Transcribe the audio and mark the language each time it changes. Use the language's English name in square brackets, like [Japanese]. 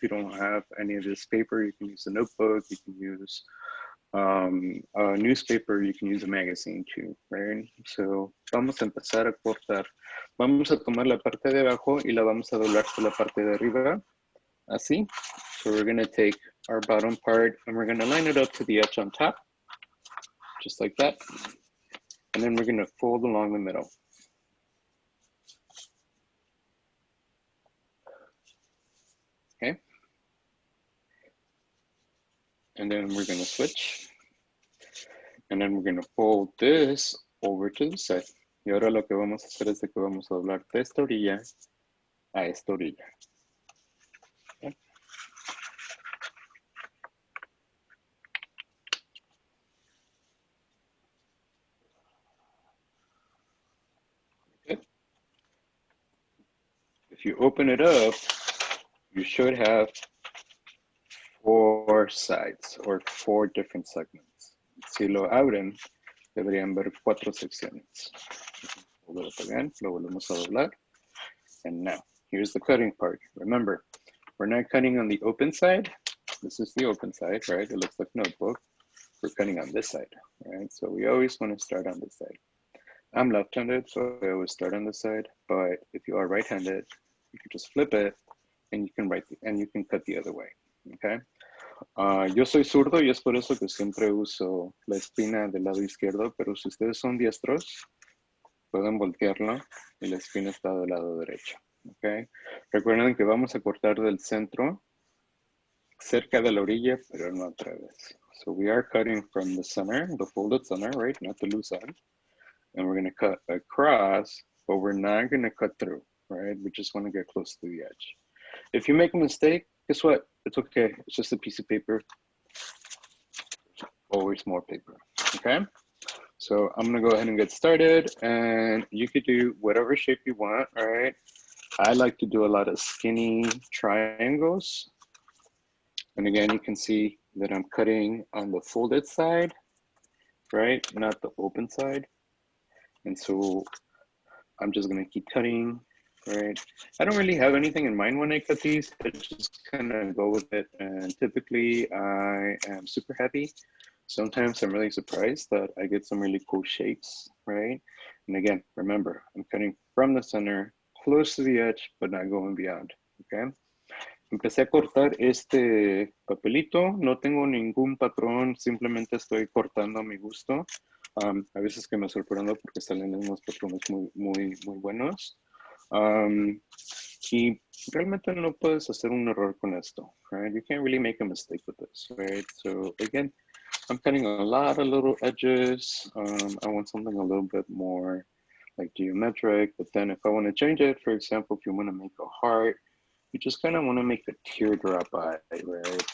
[English] If you don't have any of this paper, you can use a notebook, you can use a newspaper, you can use a magazine too, right? [Spanish] So vamos a empezar a cortar. Vamos a tomar la parte de abajo y la vamos a doblar por la parte de arriba, así. [English] So we're going to take our bottom part and we're going to line it up to the edge on top, just like that. And then we're going to fold along the middle. Okay. And then we're going to switch. And then we're going to fold this over to the side. [Spanish] Y ahora lo que vamos a hacer es que vamos a doblar de esta orilla a esta orilla. Okay. [English] if you open it up, you should have 4 sides or 4 different segments. [Spanish] Si lo abren, deberían ver 4 secciones. [English] Hold it up again, [Spanish] lo volvemos a doblar. [English] And now, here's the cutting part. Remember, we're not cutting on the open side. This is the open side, right? It looks like a notebook. We're cutting on this side, right? So we always want to start on this side. I'm left-handed, so I always start on this side. But if you are right-handed, you can just flip it, and you can cut the other way, okay? [Spanish] Yo soy zurdo y es por eso que siempre uso la espina del lado izquierdo, pero si ustedes son diestros, pueden voltearlo y la espina está del lado derecho, ¿ok? Recuerden que vamos a cortar del centro, cerca de la orilla, pero no otra vez. [English] So we are cutting from the center, the folded center, right? Not the loose end. And we're going to cut across, but we're not going to cut through, right? We just want to get close to the edge. If you make a mistake, guess what? It's okay. It's just a piece of paper. Always more paper, okay? So I'm gonna go ahead and get started, and you could do whatever shape you want, all right? I like to do a lot of skinny triangles. And again, you can see that I'm cutting on the folded side, right? Not the open side. And so I'm just gonna keep cutting, right? I don't really have anything in mind when I cut these. I just kind of go with it. And typically I am super happy. Sometimes I'm really surprised that I get some really cool shapes, right? And again, remember, I'm cutting from the center, close to the edge, but not going beyond, okay? [Spanish] Empecé a cortar este papelito, no tengo ningún patrón, simplemente estoy cortando a mi gusto. A veces que me sorprendo porque salen unos patrones muy buenos. Y realmente no puedes hacer un error con esto, right? [English] You can't really make a mistake with this, right? So again, I'm cutting a lot of little edges. I want something a little bit more like geometric, but then if I want to change it, for example, if you want to make a heart, you just kind of want to make a teardrop eye, right?